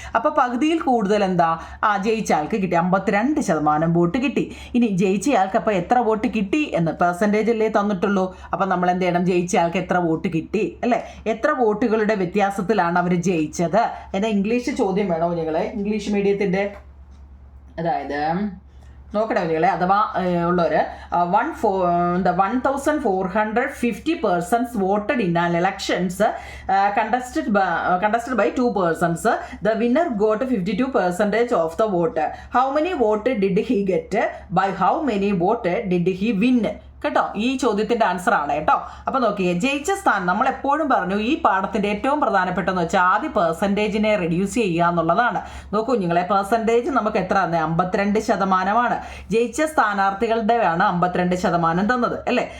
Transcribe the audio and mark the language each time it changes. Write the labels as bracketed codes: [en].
[ml] അപ്പോൾ പകുതിയിൽ കൂടുതൽ എന്താ ജയിച്ച ആൾക്ക് കിട്ടി. 52% വോട്ട് കിട്ടി. ഇനി ജയിച്ച ആൾക്ക് അപ്പോൾ എത്ര വോട്ട് കിട്ടി എന്ന് പെർസെൻറ്റേജ് അല്ലേ തന്നിട്ടുള്ളൂ. അപ്പം നമ്മൾ എന്ത് ചെയ്യണം? ജയിച്ച ആൾക്ക് എത്ര വോട്ട് കിട്ടി അല്ലേ? എത്ര വോട്ടുകളുടെ വ്യത്യാസത്തിലാണ് അവർ ജയിച്ചത് എന്ന ഇംഗ്ലീഷ് ചോദ്യം വേണോ നിങ്ങളെ? ഇംഗ്ലീഷ് മീഡിയത്തിൻ്റെ അതായത് നോക്കണേ നിങ്ങളെ, അഥവാ ഉള്ളവർ [en] 1450 persons voted in an elections contested by 2 persons. The winner got 52% of the vote. How many vote did he get? By how many vote did he win? [ml] കേട്ടോ, ഈ ചോദ്യത്തിൻ്റെ ആൻസർ ആണ് കേട്ടോ. അപ്പോൾ നോക്കിയേ, ജയിച്ച സ്ഥാനം നമ്മൾ എപ്പോഴും പറഞ്ഞു ഈ പാഠത്തിൻ്റെ ഏറ്റവും പ്രധാനപ്പെട്ടെന്ന് വെച്ചാൽ ആദ്യ പെർസെൻറ്റേജിനെ റെഡ്യൂസ് ചെയ്യുക എന്നുള്ളതാണ്. നോക്കൂ നിങ്ങളെ, പെർസെൻറ്റേജ് നമുക്ക് എത്ര തന്നെ 52%. ജയിച്ച സ്ഥാനാർത്ഥികളുടെയാണ് 52% തന്നത് അല്ലേ?